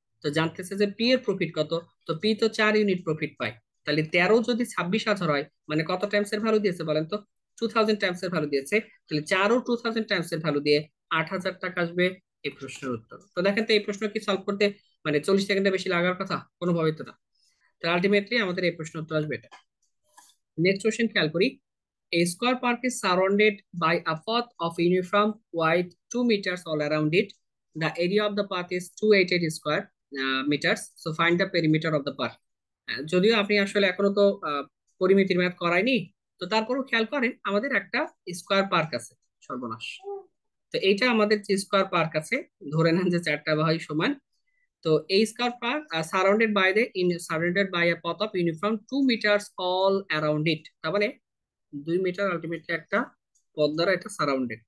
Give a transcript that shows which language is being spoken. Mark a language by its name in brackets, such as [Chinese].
[Bangla] তো জানতেছে যে পি এর প্রফিট কত, তো পি তো 4 ইউনিট প্রফিট পায়, তাহলে 13 যদি 26,000 হয় মানে কত টাইমস এর ভ্যালু দিয়েছে বলেন তো, 2000 টাইমস এর ভ্যালু দিয়েছে, তাহলে 4 ও 2000 টাইমস এর ভ্যালু দিয়ে 8,000 টাকা আসবে এই প্রশ্নের উত্তর। তো দেখেন তো এই প্রশ্ন কি সলভ করতে মানে 40 সেকেন্ডে বেশি লাগার কথা, কোনোভাবেই তো না। তো আলটিমেটলি আমাদের এই প্রশ্ন উত্তর আসবে এটা। নেক্সট কোশ্চেন খেয়াল করি। [English] A square park is surrounded by a path of uniform wide 2 meters all around it. The area of the path is 288 square meters. So find the perimeter of the park. [Bangla] যদিও আপনি আসলে এখনো তো পরিমিতির math করায়নি, তো তারপরও খেয়াল করেন আমাদের একটা স্কোয়ার পার্ক আছে, সর্বনাশ। তো এইটা আমাদের যে স্কোয়ার পার্ক আছে, ধরে নেন যে 4টা বাহুই সমান। তো এই স্কয়ার পার্ক [English] surrounded by a path of uniform 2 metres all around it, [Bangla] তার মানে 2 মিটার আলটিমেটলি একটা পথ দ্বারা এটা সারাউন্ডেড।